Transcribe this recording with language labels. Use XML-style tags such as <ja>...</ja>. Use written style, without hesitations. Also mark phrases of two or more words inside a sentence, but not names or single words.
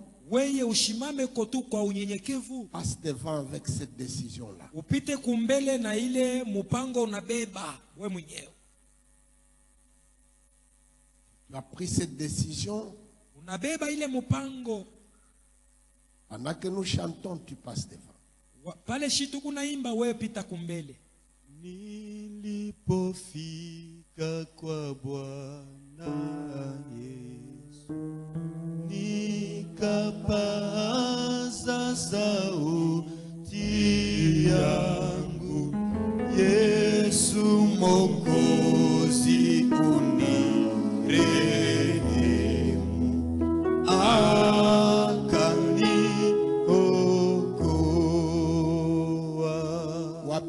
<sw>Weye ushimame kotu kwa unyenyekevu,</sw> <fr>passe devant avec cette décision-là.</fr> <sw>upite kumbele na ile mupango unabeba we mwenyewe.</sw> <fr>Tu as pris cette décision,</fr> <sw>Unabeba ile mupango,</sw> <fr>pendant que nous chantons, tu passes devant.</fr> <sw>pale shitu kunaimba, wewe pita kumbele. Nilipofika kwa Bwana Yesu, nikapaza sauti yangu, Yesu Mwokozi unirehemu, akaniokoa.</sw>